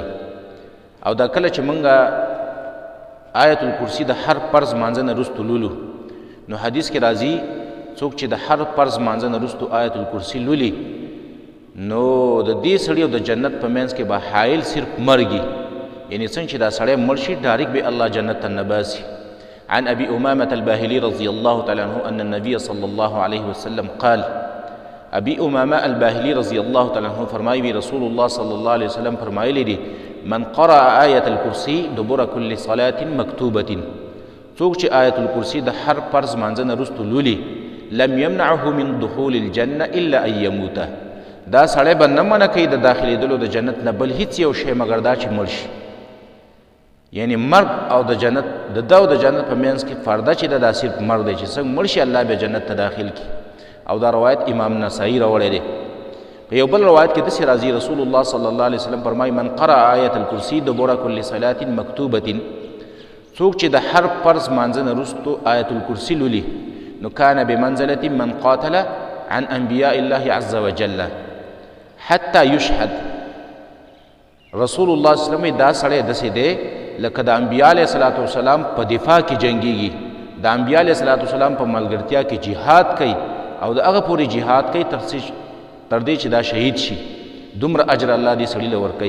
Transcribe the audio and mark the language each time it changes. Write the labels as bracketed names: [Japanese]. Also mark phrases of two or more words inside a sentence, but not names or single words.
[Pashto] او دا کله چې موږ آیت الکرسی د هر فرض مانځه نه وروسته لولو، نو حدیث کې راځي څوک چې د هر فرض مانځه نه وروسته آیت الکرسی لولي نو د دې سړي او د جنت په منځ کې به حایل صرف مرګي، یعنی څنګه چې دا سړی مړ شي ډایرکټ به الله جنت ته نه باسي. [Arabic] عن ابي امامه الباهلي رضي الله تعالى عنه ان النبي صلى الله عليه وسلم قال، ابي امامه الباهلي رضي الله تعالى عنه فرمایي رسول الله صلى الله عليه وسلم [Pashto] فرمایلی دي [Arabic] من قرأ آية الكرسي دبر كل صلاة مكتوبة، [Pashto] څوک چې آیت الکرسی د هر فرض مانځه نه وروسته لولي [Arabic] لم يمنعه من دخول الجنة الا ان يموت، [Pashto] دا سړی به نه منع کوي د داخلېدلو د جنت نه بل هیڅ یو شی مګر دا چې مړ شي. یعنی مرګ او د جنت د ده او د جنت په منځ کې فرده چې دا صرف مرګ دی چې څنګه مړ شي الله به جنت ته داخل کړي. او دا روایت امام نسائی راوړی دی. په یو بل روایت کې داسې راځي رسول الله [Arabic] صلی الله علیه وسلم [Pashto] فرمایي [Arabic] من قرأ آیة الکرسی دبر کل صلاة مکتوبة، [Pashto] څوک چې د هر فرض مانځه نه وروسته آیت الکرسی لولي نو [Arabic] کان بمنزلة من قاتل عن انبیاء الله عز وجل حتی یشهد. [Pashto] رسول الله [Arabic] صلی الله علیه وسلم [Pashto] دا سړی داسې دی لکه د انبیاء [Arabic] علیه الصلاة والسلام [Pashto] په دفاع کې جنګیږي، د انبیاء [Arabic] علیه الصلاة والسلام [Pashto] په ملګرتیا کې جهاد کوي او د هغه پورې جهاد کوي تر دې چې دا شهید شي، دومره اجر الله دې سړي له ورکوي.